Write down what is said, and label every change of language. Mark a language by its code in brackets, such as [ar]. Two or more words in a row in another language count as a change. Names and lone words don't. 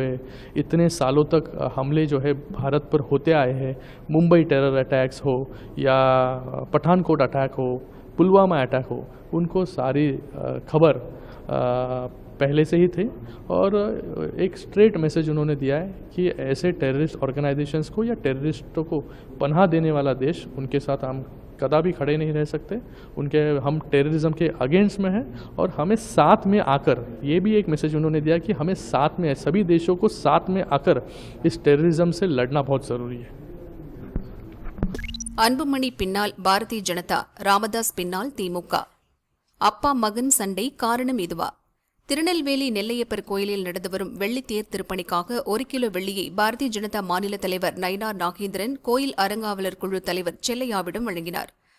[hi] इतने सालों तक हमले जो है भारत पर होते आए हैं, मुंबई [en] terror attacks [hi] हो या पठानकोट अटैक हो, पुलवामा अटैक हो, उनको सारी खबर पहले से ही थे, और एक [en] straight message [hi] उन्होंने दिया है कि ऐसे [en] terrorist organisations [hi] को या टेररिस्टों को पनाह देने वाला देश, उनके साथ हम कदापि खड़े नहीं रह सकते। उनके हम टेररिज्म के अगेंस्ट में हैं और हमें साथ में आकर, ये भी एक मैसेज उन्होंने दिया कि हमें साथ में, सभी देशों को साथ में आकर इस टेररिज्म से लड़ना बहुत ज़रूरी है। [ta] அன்புமணி பின்னால் பாரதிய ஜனதா, ராமதாஸ் பின்னால் திமுக. அப்பா மகன் சண்டை காரணம் இதுவா? திருநெல்வேலி நெல்லையப்பர் கோயிலில் நடந்து வரும் வெள்ளித்தேர் திருப்பணிக்காக 1 கிலோ வெள்ளியை பாரதிய ஜனதா மாநில தலைவர் நயினார் நாகேந்திரன் கோயில் அறங்காவலர் குழு தலைவர் செல்லையாவிடம் வழங்கினார்.